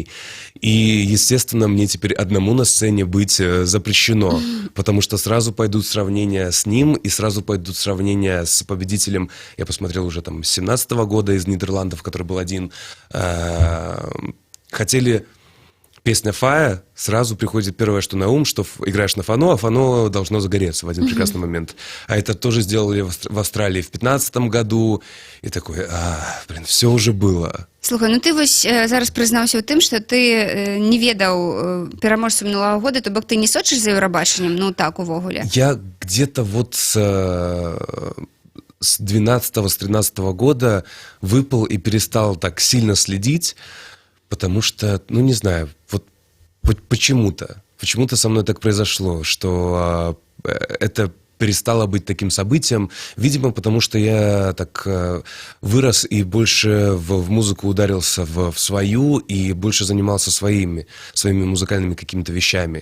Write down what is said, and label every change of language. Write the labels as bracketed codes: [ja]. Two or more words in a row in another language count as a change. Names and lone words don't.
[ru] И, естественно, мне теперь одному на сцене быть запрещено, потому что сразу пойдут сравнения с ним, и сразу пойдут сравнения с победителем, я посмотрел уже там 17-го года из Нидерландов, который был один. Хотели... Песня «Фая», сразу приходит первое, что на ум, что играешь на фано, а фано должно загореться в один прекрасный момент. А это тоже сделали в Австралии в 15-м году. И такой, блин, все уже было. [be] Слухай, ну ты вось зараз прызнаўся ў тым, што ты не ведаў пераможцу мінулага года, то бок ты не сочыш за Еўрабачаннем, ну так увогуле. [ru] Я где-то вот с 12-го, с 13-го года выпал и перестал так сильно следить, потому что, ну не знаю, вот почему-то со мной так произошло, что это перестало быть таким событием, видимо, потому что я так вырос и больше в музыку ударился в свою и больше занимался своими музыкальными какими-то вещами.